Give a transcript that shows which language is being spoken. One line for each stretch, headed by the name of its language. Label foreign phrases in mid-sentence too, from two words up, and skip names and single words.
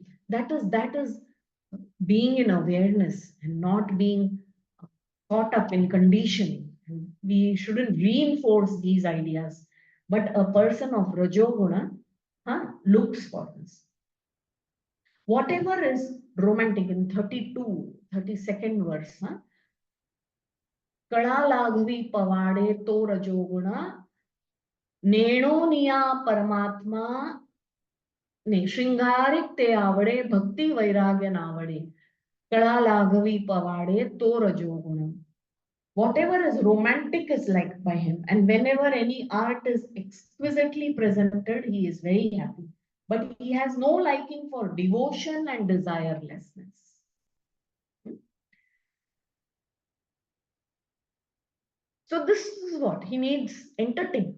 English: That is being in awareness and not being caught up in conditioning. We shouldn't reinforce these ideas. But a person of Rajoguna looks for this. Whatever is romantic in 32nd verse,
Gujarati: કડા લાઘવી પવાડે તો રજોગુણા નેણો નિયા પરમાત્મા ને શૃંગારિક તે આવડે ભક્તિ વૈરાગ્ય નાવડે કડા લાઘવી પવાડે તો રજોગુણ.
English: Whatever is romantic is liked by him, and whenever any art is exquisitely presented, he is very happy. But he has no liking for devotion and desirelessness. So this is what he needs: entertainment.